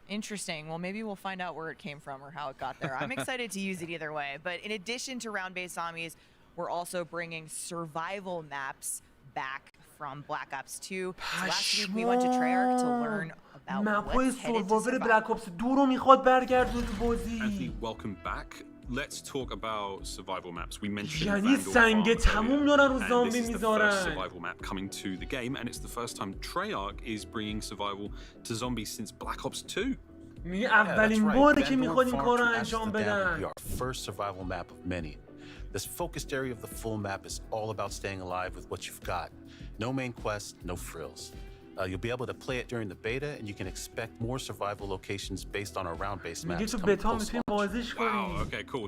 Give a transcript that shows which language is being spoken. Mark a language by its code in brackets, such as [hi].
[en] Interesting. Well, maybe we'll find out where it came from or how it got there. I'm excited to use it either way. But in addition to round-based zombies, we're also bringing survival maps back from Black Ops 2. So last week we went to Treyarch to learn about what's headed to survival. [fa] Black Ops 2 رو میخواد برگردونه بازی. [en] Anthony, welcome back. Let's talk about survival maps. We mentioned [fa] یعنی سنگ تموم دارن رو زامبی میذارن. [en] This is the first survival map coming to the game, and it's the first time Treyarch is bringing survival to zombies since Black Ops 2. [fa] میگه اولین باره که میخواد این کارو انجام بدن. [en] Our first survival map of many. This focused area of the full map is all about staying alive with what you've got. No main quest, no frills. You'll be able to play it during the beta, and you can expect more survival locations based on our round-based maps coming post-launch. Wow, okay, cool.